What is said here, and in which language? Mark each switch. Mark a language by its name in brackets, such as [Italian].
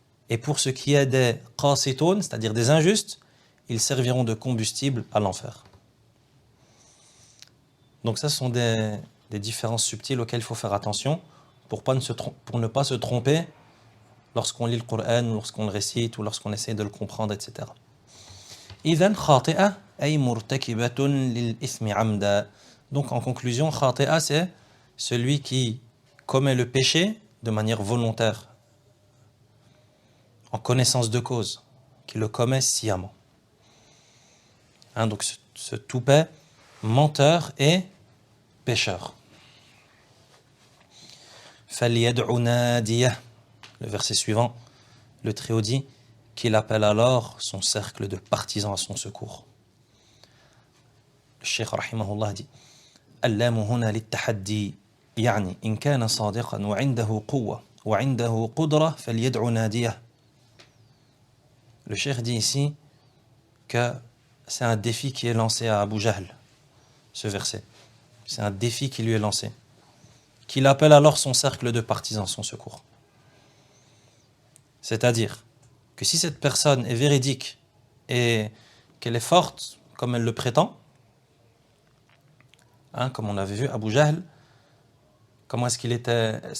[French] Et pour ce qui est des qasitun, c'est-à-dire des injustes, ils serviront de combustible à l'enfer. Donc ça, ce sont des différences subtiles auxquelles il faut faire attention pour ne pas se tromper lorsqu'on lit le Coran, ou lorsqu'on le récite, ou lorsqu'on essaie de le comprendre, etc. [Arabic] إذن خاطئة أي مرتكبة للإثم عمدا. [French] Donc en conclusion, khati'a, c'est celui qui commet le péché de manière volontaire, en connaissance de cause, qui le commet sciemment. Donc ce toupet, menteur et pécheur. [Arabic] فَلْيَدْعُ نَادِيَهُ. [French] Le verset suivant, le Très-Haut dit qu'il appelle alors son cercle de partisans à son secours. Le Cheikh rahimahullah dit [Arabic] اللام هنا للتحدي يعني إن كان صادقا وعنده قوة وعنده قدرة فليدعو ناديه. [French] Le Cheikh dit ici que c'est un défi qui est lancé à Abu Jahl, ce verset. C'est un défi qui lui est lancé. Qu'il appelle alors son cercle de partisans à son secours. C'est-à-dire que si cette personne est véridique et qu'elle est forte comme elle le prétend, comme on avait vu, Abu Jahl, comment est-ce qu'il était?